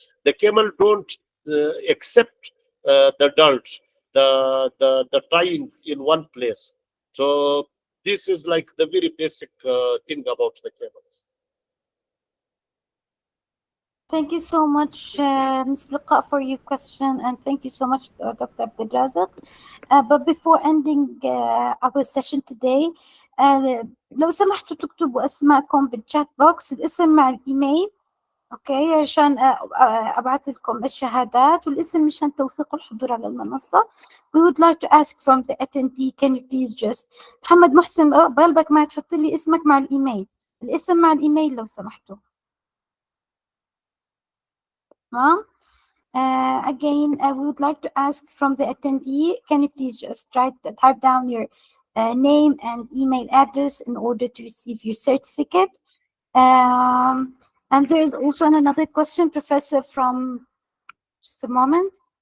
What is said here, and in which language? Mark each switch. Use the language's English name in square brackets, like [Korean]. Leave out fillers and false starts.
[English] The camel don't accept the dirt, the tying in one place. So this is like the very basic thing about the camels. Thank you so much, Ms. Liqa, for your question, and thank you so much, Dr. Abdul Raziq. But before ending our session today, [Arabic] لو سمحتوا تكتبوا أسماءكم بالchat box، الاسم مع الإيميل، أوكي، عشان أبعث لكم الشهادات والاسم مشان توثيق الحضور على المنصة. [English] We would like to ask from the attendee, can you please just [Arabic] محمد محسن بقلبك ما تحط لي اسمك مع الإيميل، الاسم مع الإيميل لو سمحتوا. [English] Again, we would like to ask from the attendee, can you please just type down your name and email address in order to receive your certificate? And there's also another question, Professor, from just a moment.